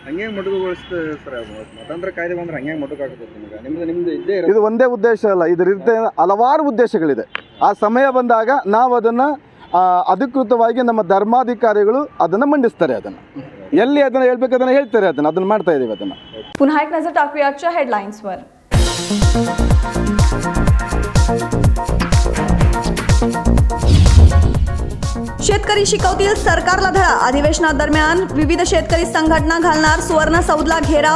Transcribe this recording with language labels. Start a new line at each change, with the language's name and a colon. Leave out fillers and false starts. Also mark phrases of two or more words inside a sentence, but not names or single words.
Kannada: ಹಂಗೆ ಮೊಟಕುಗೊಳಿಸ್ತದೆ ಸರ್. ಮತಾಂತರ ಕಾಯ್ದೆ ಬಂದ್ರೆ ಹಂಗೆ ಮೊಟಕಾಗ್ತದೆ ನಿಮ್ದು ಇದ್ದೇ ಇದು ಒಂದೇ ಉದ್ದೇಶ ಅಲ್ಲ, ಇದರಿಂದ ಹಲವಾರು ಉದ್ದೇಶಗಳಿದೆ. ಆ ಸಮಯ ಬಂದಾಗ ನಾವು ಅದನ್ನು ಅಧಿಕೃತವಾಗಿ ನಮ್ಮ ಧರ್ಮಾಧಿಕಾರಿಗಳು ಅದನ್ನು ಮಂಡಿಸ್ತಾರೆ. ಅದನ್ನು ಎಲ್ಲಿ ಅದನ್ನು ಹೇಳ್ಬೇಕು ಅದನ್ನು ಹೇಳ್ತಾರೆ. ಅದನ್ನು ಮಾಡ್ತಾ ಇದ್ದೀವಿ. ಅದನ್ನು
Marathi: पुन्हा एक नजर टाकूया आजच्या हेडलाईन्सवर. शेतकरी शिकवतील सरकारला धडा. अधिवेशनादरम्यान विविध शेतकरी संघटना घालणार सुवर्ण सौदला घेराव.